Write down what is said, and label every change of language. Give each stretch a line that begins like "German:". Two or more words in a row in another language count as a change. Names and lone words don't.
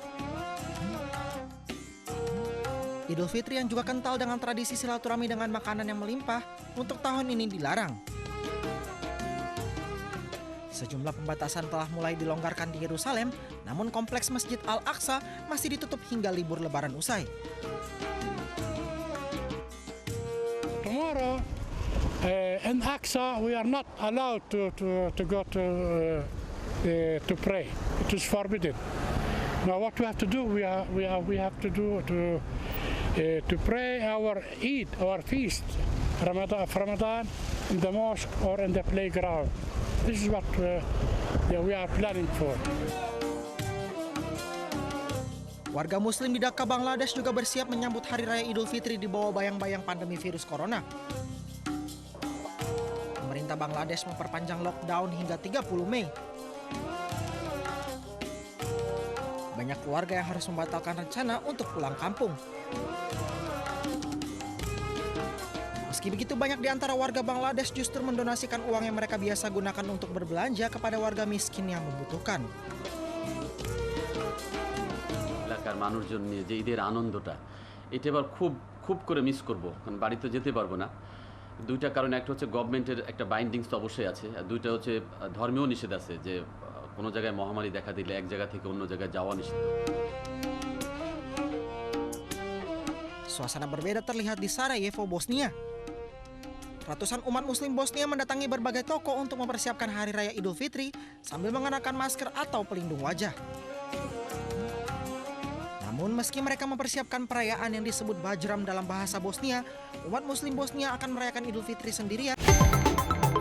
Indonesian: Idul Fitri yang juga kental dengan tradisi silaturahmi dengan makanan yang melimpah, untuk tahun ini dilarang. Sejumlah pembatasan telah mulai dilonggarkan di Yerusalem, namun kompleks Masjid Al-Aqsa masih ditutup hingga libur Lebaran usai.
English: Tomorrow, in Aqsa, we are not allowed to go to pray. It is forbidden. Now, what we have to do, we have to do to pray our Eid, our feast, Ramadan, in the mosque or in the playground. This is what we are planning for.
Indonesian: Warga Muslim di Dhaka, Bangladesh juga bersiap menyambut Hari Raya Idul Fitri di bawah bayang-bayang pandemi virus corona. Pemerintah Bangladesh memperpanjang lockdown hingga 30 Mei. Banyak keluarga yang harus membatalkan rencana untuk pulang kampung. Meski begitu, banyak di antara warga Bangladesh justru mendonasikan uang yang mereka biasa gunakan untuk berbelanja kepada warga miskin yang membutuhkan.
Bangla: এলাকার মানুষজন নিয়ে যে ঈদের আনন্দটা, এটা এবার খুব করে মিস করব, কারণ বাড়িতে যেতে পারবো না। দুইটা কারণ, একটা হচ্ছে গভর্নমেন্টের একটা বাইন্ডিংস তো অবশ্যই আছে, আর দুইটা হচ্ছে ধর্মীয় নিষেধ আছে, যে কোনো জায়গায় মহামারী দেখা দিলে এক জায়গা থেকে অন্য জায়গায় যাওয়া নিষেধ।
Indonesian: Suasana berbeda terlihat di Sarajevo, Bosnia. Ratusan umat Muslim Bosnia mendatangi berbagai toko untuk mempersiapkan Hari Raya Idul Fitri sambil mengenakan masker atau pelindung wajah. Namun meski mereka mempersiapkan perayaan yang disebut Bajram dalam bahasa Bosnia, umat Muslim Bosnia akan merayakan Idul Fitri sendirian.